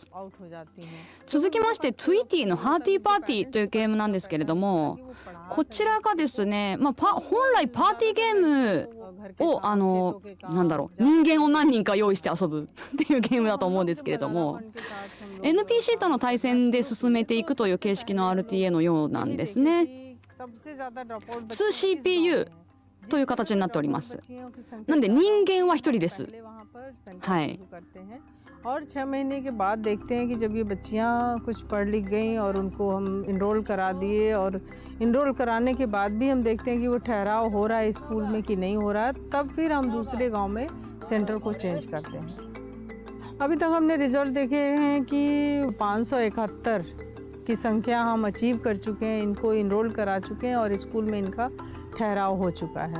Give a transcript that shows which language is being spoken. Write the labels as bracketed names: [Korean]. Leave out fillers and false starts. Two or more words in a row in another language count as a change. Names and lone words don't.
[Japanese] 続きまして、トゥイティーのハーティーパーティーというゲームなんですけれども、こちらがですね、本来パーティーゲームを人間を何人か用意して遊ぶっていうゲームだと思うんですけれども、 NPC との対戦で進めていくという形式の RTA のようなんですね。2CPU という形になっております。なんで人間は一人です。はい。 [Hindi] और 6 महीने के बाद देखते हैं कि जब ये बच्चियां कुछ पढ़ लिख गई और उनको हम इनरोल करा दिए और इनरोल कराने के बाद भी हम देखते हैं कि वो ठहराव हो रहा है स्कूल में कि नहीं हो रहा है, तब फिर हम दूसरे गांव में सेंटर को चेंज करते हैं। अभी तक हमने रिजल्ट देखे हैं कि 571 की संख्या हम अचीव कर चुके हैं, इनको इनरोल करा चुके हैं और स्कूल में इनका ठहराव हो चुका है।